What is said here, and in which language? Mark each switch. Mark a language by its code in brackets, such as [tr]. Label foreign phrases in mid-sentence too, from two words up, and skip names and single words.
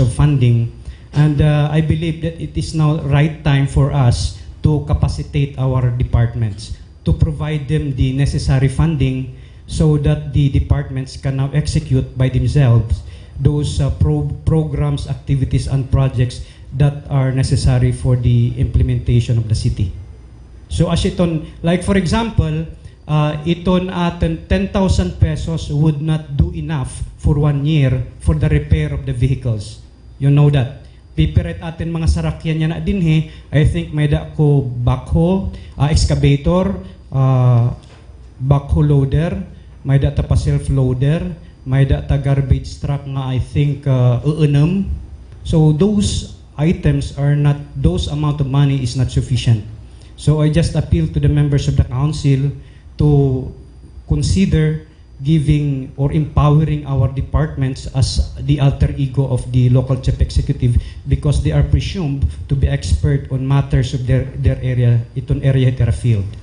[en] of funding, and I believe that it is now right time for us to capacitate our departments, to provide them the necessary funding so that the departments can now execute by themselves those programs, activities, and projects that are necessary for the implementation of the city. So as iton, like for example, [war] iton atin [en] 10,000 pesos would not do enough for 1 year for the repair of the vehicles. You know that. [war] Pipiret atin mga sarakyan niya na dinhi, [en] I think [war] may da ko [en] backhoe, excavator, backhoe loader, [war] may da ta pa self-loader, may da ta [en] garbage truck [war] nga [en] I think [war] uunam. [en] So those items are not, those amount of money is not sufficient. So I just appeal to the members of the council to consider giving or empowering our departments as the alter ego of the local chief executive, because they are presumed to be expert on matters of their area, iton area their field.